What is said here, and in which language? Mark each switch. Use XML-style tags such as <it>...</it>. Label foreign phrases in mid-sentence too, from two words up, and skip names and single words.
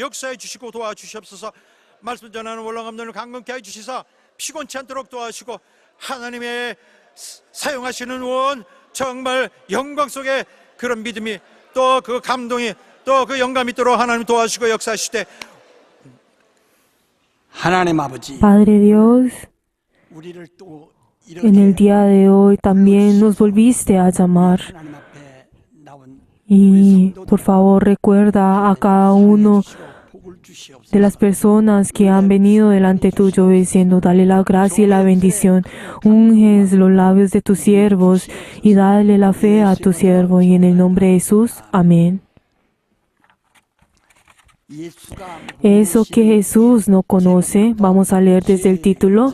<ko>역사해 주시고 도와주시옵소서. 말씀 전하는 원로감독을 강건케 해주시사 피곤치 않도록 도와주시고 하나님의 사용하시는 원 정말 영광 속에 그런 믿음이 또 그 감동이 또 그 영감이 있도록 하나님 도와주시고 역사하실 때 하나님 아버지</ko> <es>Padre Dios,</es> <ko>우리를 또</ko> <es>En el día de hoy también nos volviste a llamar.</es> <ko>하나님 앞에 나온</ko> <es>Y por favor recuerda a cada uno</es> <ko>복을 주시옵소서.</ko> <es>de las personas que han venido delante tuyo diciendo, dale la gracia y la bendición. Unges los labios de tus siervos y dale la fe a tu siervo. Y en el nombre de Jesús, amén.</es> <ko>예수가</ko> <es>Eso que Jesús no conoce, vamos a leer desde el título.</es>